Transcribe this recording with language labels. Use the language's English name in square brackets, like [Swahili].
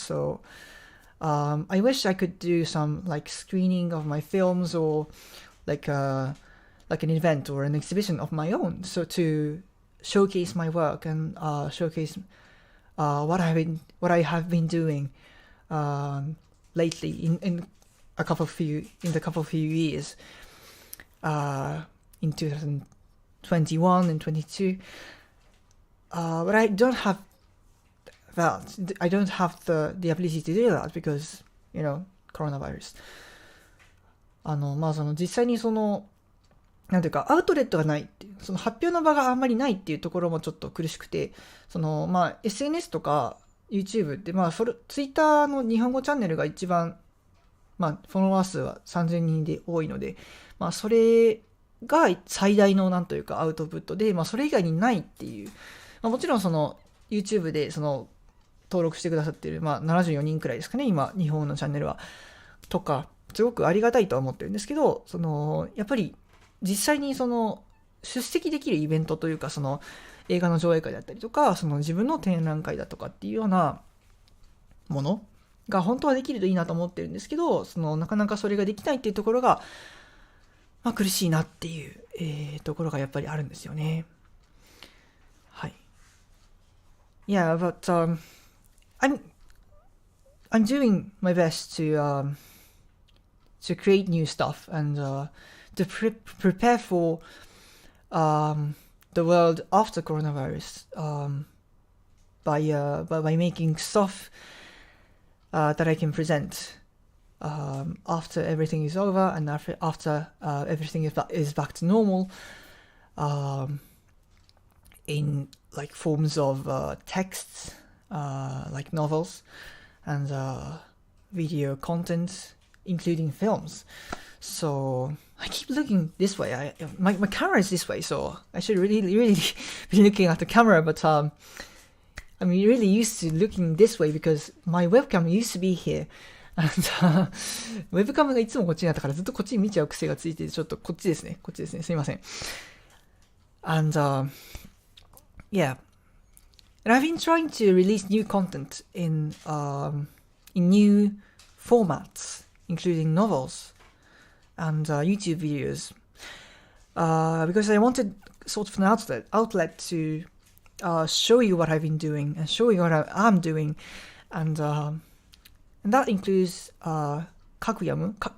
[English] So I wish I could do some like screening of my films or like an event or an exhibition of my own, so to showcase my work and showcase what I have been doing lately in the couple few years, in 2021 and 22. But I don't have that. I don't have the ability to do that because, coronavirus. [Japanese] その実際にそのなんていうかアウトレットがないっていう、その発表の場があんまりないっていうところもちょっと苦しくて、そのSNS とか YouTube ってTwitter の日本語チャンネルが一番フォロワー数は3000人で多いので、それが最大のなんというかアウトプットで、それ以外にないっていう、もちろんその YouTube でその登録してくださっている、74人くらいですかね、今、日本のチャンネルは。とか、すごくありがたいとは思ってるんですけど、やっぱり、実際に出席できるイベントというか、映画の上映会だったりとか、自分の展覧会だとかっていうようなものが本当はできるといいなと思ってるんですけど、なかなかそれができないっていうところが、苦しいなっていう、ところがやっぱりあるんですよね。はい。 [English] Yeah, but I'm doing my best to create new stuff and to prepare for the world after coronavirus by making stuff that I can present after everything is over and after everything is back to normal, in like forms of texts, like novels and video content, including films. So I keep looking this way. My camera is this way, so I should really be looking at the camera. But I'm really used to looking this way because my webcam used to be here. [Japanese] And ウェブカムがいつもこっちにあったからずっとこっちに見ちゃう癖がついてて、ちょっとこっちですね。すいません。 [English] And yeah. And I've been trying to release new content in new formats, including novels and YouTube videos, because I wanted sort of an outlet to show you what I've been doing and show you what I'm doing, and that includes Kakuyomu